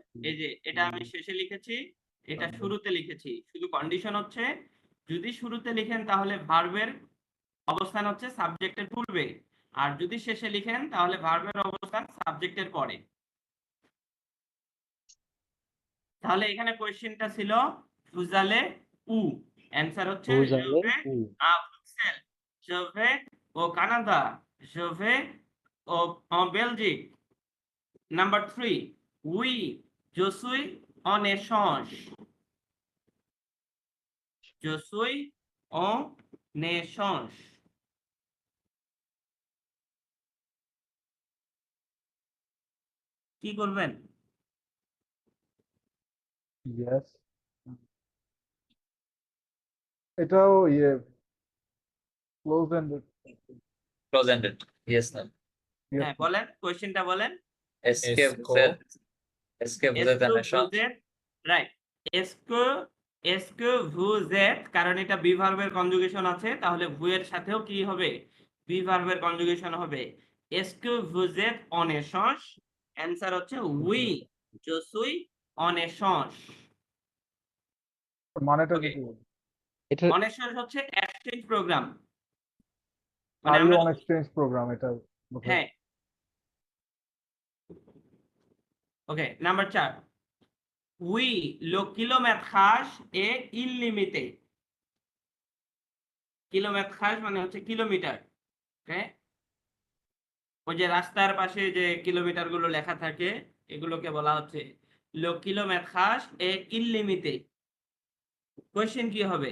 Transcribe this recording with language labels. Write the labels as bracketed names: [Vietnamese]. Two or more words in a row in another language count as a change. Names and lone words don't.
[Bangla] এই যে এটা আমি শেষে লিখেছি, এটা শুরুতে লিখেছি, শুধু কন্ডিশন হচ্ছে যদি শুরুতে লিখেন তাহলে ভার্বের অবস্থান হচ্ছে সাবজেক্টের পূর্বে, আর যদি শেষে লিখেন তাহলে ভার্বের অবস্থান সাবজেক্টের পরে। তাহলে এখানে কোয়েশ্চেনটা ছিল [French] vous allez où, [Bangla] অ্যানসার হচ্ছে [French] vous allez je vais উ। à Bruxelles, je vais au Canada, je vais en Belgique. Number 3, oui, je suis en échange, je suis en échange। [Bangla] কি করবেন? ইয়েস। এটাও ইয়ে [English] close ended. close ended. yes sir. [Bangla] হ্যাঁ বলেন, কোয়েশ্চেনটা বলেন। [French] এসকে Esco, [Bangla] বুঝেন, এসকে বুঝেন [French] Est-ce que নেশন। vous êtes রাইট? est-ce que vous êtes, [Bangla] কারণ এটা [English] be verb [Bangla] কনজুগেশন আছে, তাহলে ভু এর সাথেও কি হবে? [English] be verb [Bangla] কনজুগেশন হবে। [French] est-ce que vous êtes en échange? [Bangla] অ্যানসার হচ্ছে [French] oui, je suis en échange। [Bangla] মানেটা ওকে, যদি বলি, এটা [French] en échange [Bangla] হচ্ছে [English] exchange program, [Bangla] মানে [English] are you [Bangla] আমরা [English] on exchange program [Bangla] এটা বোধহয়। হ্যাঁ। ওকে, নাম্বার 4, [French] oui, le kilométrage est illimité। [Bangla] কিলোমেট্রাজ মানে হচ্ছে কিলোমিটার, ওকে? ওই যে রাস্তার পাশে যে কিলোমিটার গুলো লেখা থাকে এগুলোকে বলা হচ্ছে [French] le kilométrage est illimité. [Bangla] কোশ্চেন কি হবে?